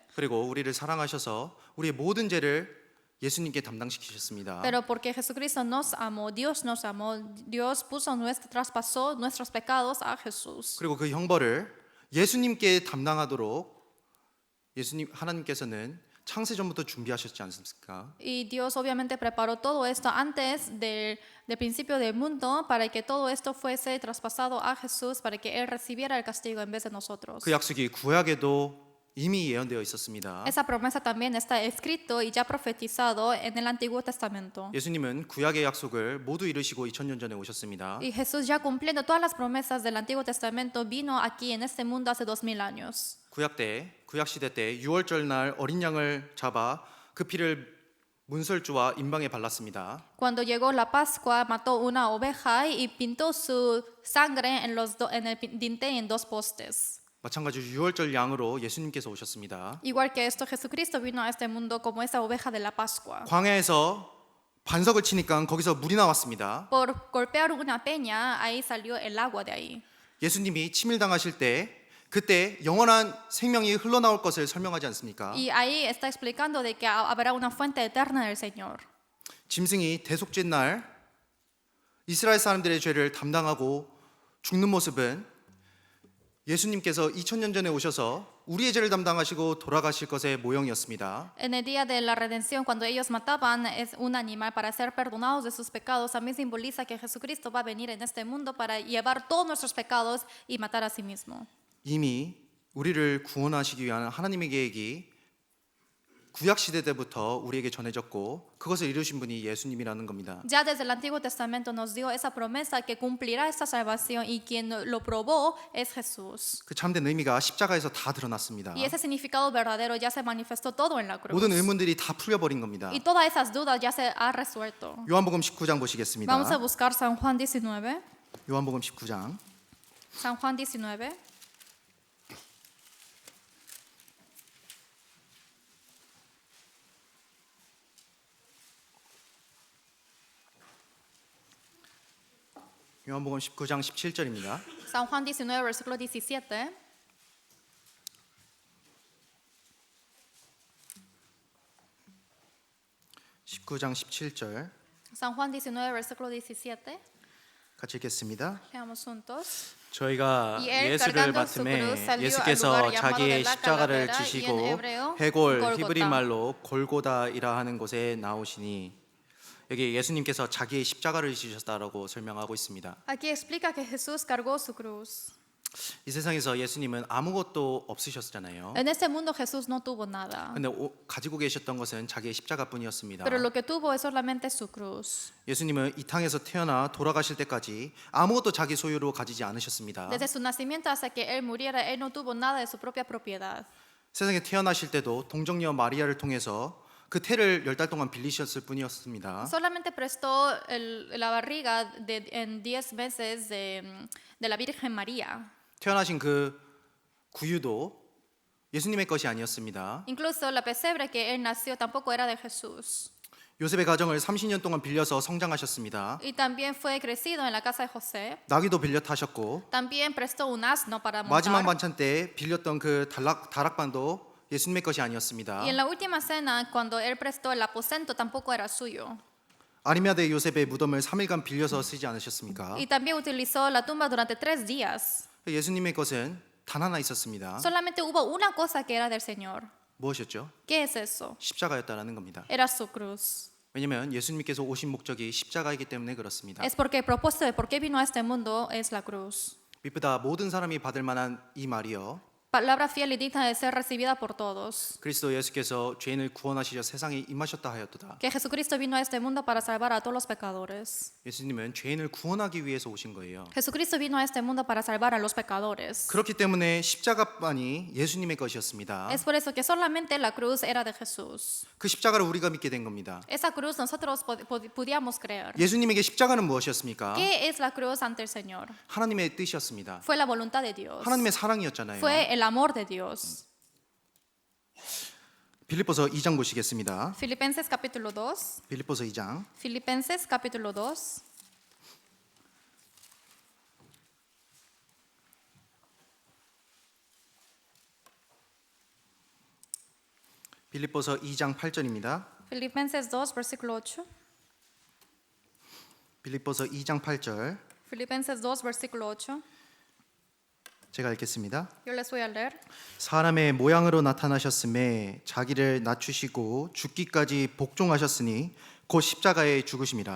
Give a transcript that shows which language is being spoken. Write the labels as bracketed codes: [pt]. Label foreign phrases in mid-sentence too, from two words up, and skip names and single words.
[ko] 그리고 우리를 사랑하셔서 우리의 모든 죄를 예수님께 담당시키셨습니다. [es] Pero porque Jesucristo nos amó, Dios traspasó nuestros pecados a Jesús. [ko] 그리고 그 형벌을 예수님께 담당하도록 하나님께서는 창세 전부터 준비하셨지 않습니까? [es] Y Dios obviamente preparó todo esto antes del principio del mundo para que todo esto fuese traspasado a Jesús, para que Él recibiera el castigo en vez de nosotros. [ko] 그 약속이 구약에도 이미 예언되어 있었습니다. [es] Esa promesa también está escrito y ya profetizado en el Antiguo Testamento. [ko] 예수님은 구약의 약속을 모두 이루시고 2000년 전에 오셨습니다. [es] Y Jesús ya cumpliendo todas las promesas del Antiguo Testamento vino aquí en este mundo hace 2000 años. [ko] 구약 시대 때 유월절 날 어린 양을 잡아 그 피를 문설주와 임방에 발랐습니다. [es] Cuando llegó la Pascua, mató una oveja y pintó su sangre en el dintel en dos postes. [ko] 마찬가지로 유월절 양으로 예수님께서 오셨습니다. [es] Igual que esto, Jesucristo vino a este mundo como esa oveja de la Pascua. [ko] 광야에서 반석을 치니까 거기서 물이 나왔습니다. [es] Por golpear una peña, ahí salió el agua de ahí. [ko] 예수님이 치밀당하실 때 그때 영원한 생명이 흘러나올 것을 설명하지 않습니까? [es] Y ahí está explicando de que habrá una fuente eterna del Señor. [ko] 짐승이 대속죄 날 이스라엘 사람들의 죄를 담당하고 죽는 모습은 예수님께서 2000년 전에 오셔서 우리의 죄를 담당하시고 돌아가실 것의 모형이었습니다. [es] En el día de la redención, cuando ellos mataban es un animal para ser perdonados de sus pecados, también simboliza que Jesucristo va a venir en este mundo para llevar todos nuestros pecados y matar a sí mismo. [ko] 이미 우리를 구원하시기 위한 하나님의 계획이 구약 시대 때부터 우리에게 전해졌고 그것을 이루신 분이 예수님이라는 겁니다. [es] Ya desde el Antiguo Testamento nos dio esa promesa que cumplirá esta salvación y quien lo probó es Jesús. [ko] 그 참된 의미가 십자가에서 다 드러났습니다. [es] Y ese significado verdadero ya se manifestó todo en la cruz. [ko] 모든 의문들이 다 풀려버린 겁니다. [es] Y todas esas dudas ya se ha resuelto. [ko] 요한복음 19장 보시겠습니다. [es] Vamos a buscar San Juan 19. [ko] 요한복음 19장 [es] San Juan 19. [ko] 요한복음 19장 17절입니다. [es] San Juan 19, versículo 17. [ko] (19장 17절) [es] San Juan 19, versículo 17. [ko] 같이 읽겠습니다. [es] Leamos juntos. [ko] 저희가 [es] Y él [ko] 예수를 [es] cargando su [ko] 맡음에 [es] cruz salió al [ko] 예수께서 [es] lugar llamado [ko] 자기의 [es] de la [ko] 십자가를 [es] calavera y en [ko] 지시고 [es] hebreo [ko] 해골 [es] Gólgota. [ko] 히브리 말로 골고다이라 하는 곳에 나오시니 여기 예수님께서 자기의 십자가를 지셨다라고 설명하고 있습니다. [es] Aquí explica que Jesús cargó su cruz. [ko] 이 세상에서 예수님은 아무것도 없으셨잖아요. [es] En este mundo Jesús no tuvo nada, [ko] 근데 가지고 계셨던 것은 자기의 십자가뿐이었습니다. [es] pero lo que tuvo es solamente su cruz. [ko] 예수님은 이 땅에서 태어나 돌아가실 때까지 아무것도 자기 소유로 가지지 않으셨습니다. [es] Desde su nacimiento hasta que él muriera, él no tuvo nada de su propia propiedad. [ko] 세상에 태어나실 때도 동정녀 마리아를 통해서 그 태를 10달 동안 빌리셨을 뿐이었습니다. [es] Solamente prestó la barriga en 10 meses de la Virgen María. [ko] 태어나신 그 구유도 예수님의 것이 아니었습니다. [es] Incluso la pesebre que él nació tampoco era de Jesús. [ko] 요셉의 가정을 30년 동안 빌려서 성장하셨습니다. [es] Y también fue crecido en la casa de José. [ko] 나귀도 빌려 타셨고 [es] También prestó un asno para [ko] 마지막 [es] montar. [ko] 만찬 때 빌렸던 그 다락방도 예수님의 것이 아니었습니다. [es] Y en la última cena, cuando él prestó el aposento, tampoco era suyo. [ko] 아리마대 요셉의 무덤을 3일간 빌려서 쓰지 않으셨습니까? [es] Y también utilizó la tumba durante 3 días. [ko] 예수님의 것은 단 하나 있었습니다. [es] Solamente hubo una cosa que era del Señor. [ko] 무엇이었죠? [es] ¿Qué es eso? [ko] 십자가였다라는 겁니다. [es] Era su cruz. [ko] 왜냐하면 예수님께서 오신 목적이 십자가이기 때문에 그렇습니다. [es] Es porque el propósito de por qué vino a este mundo es la cruz. [ko] 미쁘다 모든 사람이 받을 만한 이 말이요. [es] Palabra fiel y digna de ser recibida por todos. [ko] 그리스도 예수께서 죄인을 구원하시려 세상에 임하셨다 하였도다. [es] Que Jesucristo vino a este mundo para salvar a todos los pecadores. [ko] 예수님은 죄인을 구원하기 위해서 오신 거예요. [es] Jesucristo vino a este mundo para salvar a los pecadores. [ko] 그렇기 때문에 십자가만이 예수님의 것이었습니다. [es] Es por eso que solamente la cruz era de Jesús. [ko] 그 십자가를 우리가 믿게 된 겁니다. [es] Esa cruz nosotros podíamos creer. [ko] 예수님에게 십자가는 무엇이었습니까? [es] ¿Qué es la cruz ante el Señor? [ko] 하나님의 뜻이었습니다. [es] Fue la voluntad de Dios. [ko] 하나님의 사랑이었잖아요. [es] Fue el amor de Dios. [ko] 빌립보서 2장 보시겠습니다. [es] Filipenses capítulo 2. [ko] 빌립보서 2장 [es] Filipenses capítulo 2. [ko] 빌립보서 2장 8절입니다. [es] Filipenses 2, versículo 8. [ko] 빌립보서 2장 8절 [es] Filipenses 2, versículo 8. [ko] 제가 읽겠습니다. [es] Yo les voy a leer. [ko] 사람의 모양으로 나타나셨음에 자기를 낮추시고 죽기까지 복종하셨으니 곧 십자가에 죽으심이라.